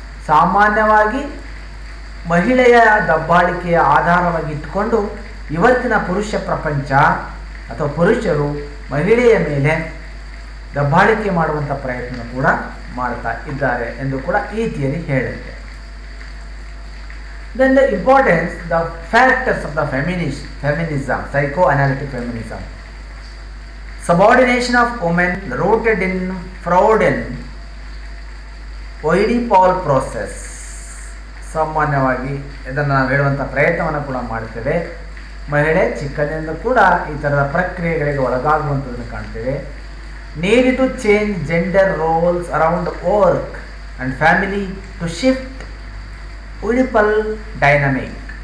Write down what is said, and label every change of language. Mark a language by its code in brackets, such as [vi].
[kn] ಸಾಮಾನ್ಯವಾಗಿ ಮಹಿಳೆಯ ದಬ್ಬಾಳಿಕೆಯ ಆಧಾರವಾಗಿ ಇಟ್ಟುಕೊಂಡು ಇವತ್ತಿನ ಪುರುಷ ಪ್ರಪಂಚ ಅಥವಾ ಪುರುಷರು ಮಹಿಳೆಯ ಮೇಲೆ ದಬ್ಬಾಳಿಕೆ ಮಾಡುವಂಥ ಪ್ರಯತ್ನ ಕೂಡ ಮಾಡ್ತಾ ಇದ್ದಾರೆ ಎಂದು ಕೂಡ ಈ ಥಿಯರಿ ಹೇಳುತ್ತೆ. [en] Then the importance, the factors of the feminism, psychoanalytic feminism. Subordination of women rooted in Freudian Oedipal process. [kn] ಸಾಮಾನ್ಯವಾಗಿ ಇದನ್ನು ನಾವು ಹೇಳುವಂಥ ಪ್ರಯತ್ನವನ್ನು ಕೂಡ ಮಾಡ್ತೇವೆ. ಮಹಿಳೆ ಚಿಕ್ಕಂದಿನಿಂದ ಕೂಡ ಈ ಥರದ ಪ್ರಕ್ರಿಯೆಗಳಿಗೆ ಒಳಗಾಗುವಂಥದ್ದನ್ನು ಕಾಣ್ತೇವೆ. [en] Need to change gender roles around work and family to shift Oedipal dynamic.